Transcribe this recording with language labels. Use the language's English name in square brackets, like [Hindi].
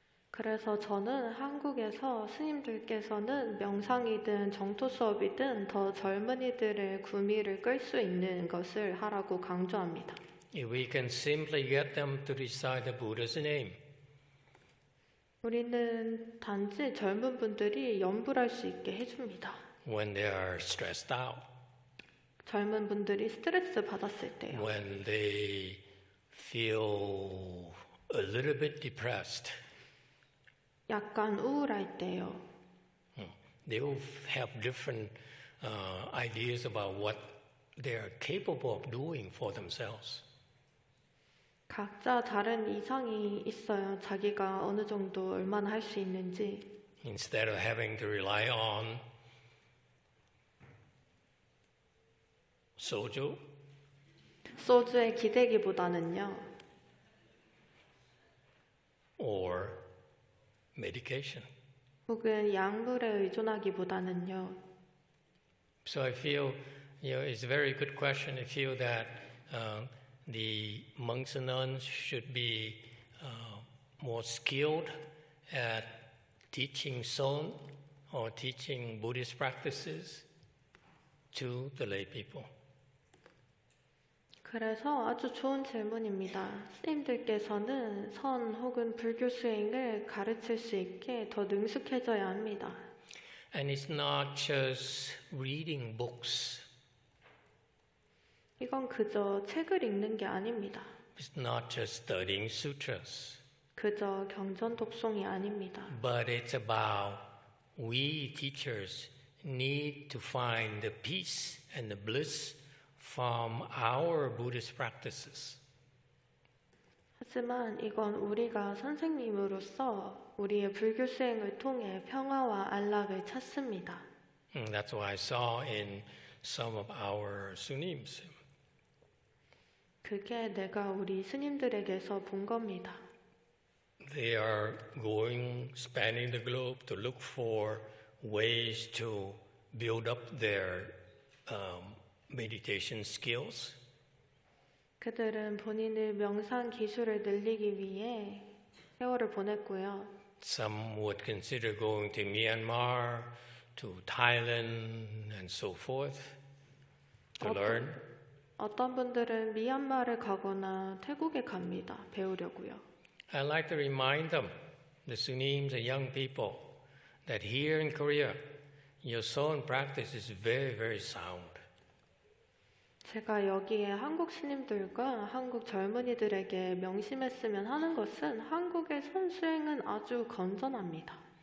[Korean] 그래서 저는 한국에서 스님들께서는 명상이든 정토 수업이든 더 젊은이들의 구미를 끌 수 있는 것을 하라고 강조합니다. [English] If we can simply get them to recite the Buddha's name, [Korean] 우리는 단지 젊은 분들이 염불할 수 있게 해줍니다. [English] when they are stressed out, [Korean] 젊은 분들이 스트레스 받았을 때요. [English] when they feel a little bit depressed, [Korean] 약간 우울할 때요. [English] they will have different ideas about what they are capable of doing for themselves. [Korean] 각자 다른 이상이 있어요. 자기가 어느 정도 얼마나 할 수 있는지. [English] Instead of having to rely on soju [Korean] 소주에 기대기보다는요. [English] or medication. [Korean] 혹은 약물에 의존하기보다는요. [English] So I feel, it's a very good question. I feel that the monks and nuns should be more skilled at teaching Son or teaching Buddhist practices to the lay people. [Korean] 그래서 아주 좋은 질문입니다. 스님들께서는 선 혹은 불교 수행을 가르칠 수 있게 더 능숙해져야 합니다. [English] And it's not just reading books. [Korean] 이건 그저 책을 읽는 게 아닙니다. [English] It's not just studying sutras. [Korean] 그저 경전 독송이 아닙니다. [English] But it's about we teachers need to find the peace and the bliss from our Buddhist practices. [Korean] 하지만 이건 우리가 선생님으로서 우리의 불교 수행을 통해 평화와 안락을 찾습니다. [English] And that's what I saw in some of our sunims. [Korean] 그게 내가 우리 스님들에게서 본 겁니다. [English] They are going, spanning the globe to look for ways to build up their meditation skills. [Korean] 그들은 본인의 명상 기술을 늘리기 위해 세월을 보냈고요. [English] Some would consider going to Myanmar, to Thailand, and so forth to learn. [Korean] 어떤 분들은 미얀마를 가거나 태국에 갑니다. 배우려고요. [English] I'd like to remind them, the Sunims and young people, that here in Korea, your Son practice is very, very sound. [Korean] 제가 여기에 한국 스님들과 한국 젊은이들에게 명심했으면 하는 것은 한국의 선수행은 아주 건전합니다.